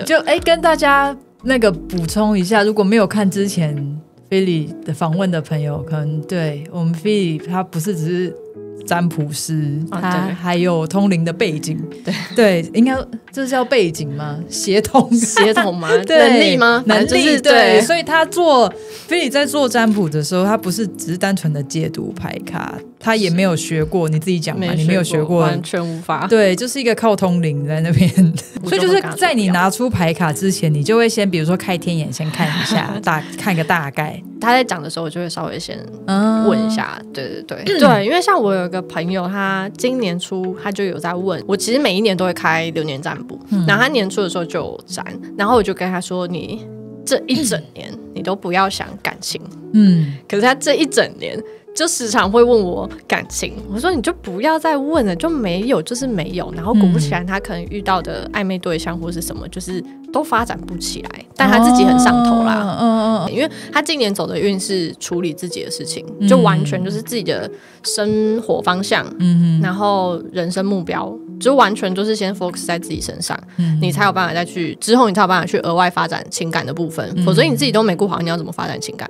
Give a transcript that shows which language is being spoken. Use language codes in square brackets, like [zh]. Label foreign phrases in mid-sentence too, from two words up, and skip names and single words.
[zh] 就跟大家那個補充一下，如果沒有看之前菲利的訪問的朋友，可能对我們菲利他不是只是占卜師，他還有通靈的背景，对，应該這是叫背景嗎？協同嗎？能力嗎？能力，對，所以他菲利在做占卜的時候，他不是只是單純的解讀牌卡，他也沒有學過，你自己講嘛，你沒有學過，完全無法，對，就是一個靠通靈在那邊，所以就是在你拿出牌卡之前，你就會先比如說開天眼先看一下，看個大概。他在講的時候，我就會稍微先問一下，對，因為像我有一個朋友，他今年初他就有在問我，其實每一年都會開流年占卜，然後他年初的時候就有占，然後我就跟他說，你這一整年你都不要想感情，可是他這一整年就時常會問我感情，我說你就不要再問了，就沒有就是沒有，然後果不其然，他可能遇到的曖昧对象或是什麼，就是都發展不起来，但他自己很上頭啦，因為他今年走的運是處理自己的事情，就完全就是自己的生活方向，然後人生目標，就完全就是先 focus 在自己身上，你才有辦法再去之後，你才有办法去額外發展情感的部分，否則你自己都沒顧好，你要怎麼發展情感？